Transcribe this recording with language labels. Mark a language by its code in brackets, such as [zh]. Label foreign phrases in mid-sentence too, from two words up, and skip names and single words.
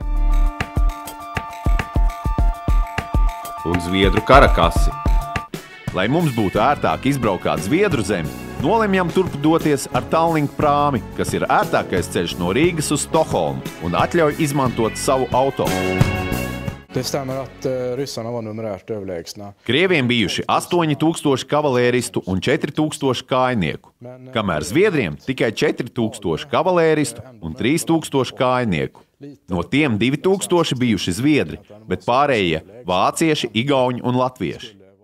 [lv] Un zviedru karakasi. Lai mums būtu ērtāk izbraukāt Zviedru zemi, nolemjam turp doties ar Tallink prāmi, kas ir ērtākais ceļš no Rīgas uz Stokholmu un atļauj izmantot savu auto. [sv] Det stämmer att ryssarna var numerärt överlägsna. [lv] Krieviem bijuši 8000 kavalēristu un 4000 kājnieku, kamēr Zviedriem tikai 4000 kavalēristu un 3000 kājnieku. No tiem 2000 bijuši Zviedri, bet pārējie vācieši, igauņi un latvieši.